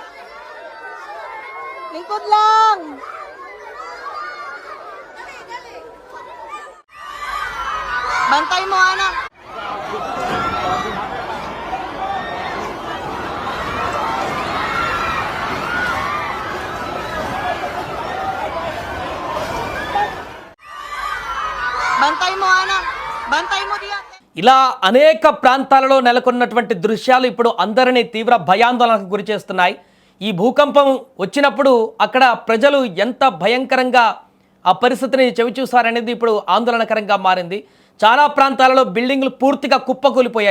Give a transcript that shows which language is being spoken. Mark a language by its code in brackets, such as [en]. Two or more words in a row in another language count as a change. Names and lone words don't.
[ceb] Lingkod lang. Bantay mo, anak. Bantay mo, anak. Bantay mo diyan. [te] ఇలా అనేక ప్రాంతాలలో నెలకొన్నటువంటి దృశ్యాలు ఇప్పుడు అందరినీ తీవ్ర భయాందోళనకు గురి చేస్తున్నాయి. ఈ భూకంపం వచ్చినప్పుడు అక్కడ ప్రజలు ఎంత భయంకరంగా ఆ పరిస్థితిని చవిచూసారనేది ఇప్పుడు ఆందోళనకరంగా మారింది. చాలా ప్రాంతాలలో బిల్డింగ్లు పూర్తిగా కుప్పకూలిపోయాయి.